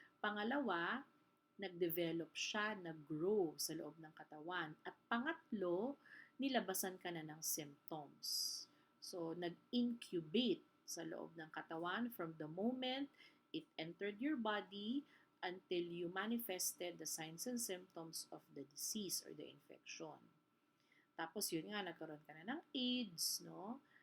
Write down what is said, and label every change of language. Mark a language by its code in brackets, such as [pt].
[tl] Pangalawa, nag-develop siya, nag-grow sa loob ng katawan. At pangatlo, nilabasan ka na ng symptoms. [en] So, [tl] nag-incubate sa loob ng katawan [en] from the moment it entered your body until you manifested the signs and symptoms of the disease or the infection. [tl] Tapos yun nga, nagkaroon ka na ng AIDS, no?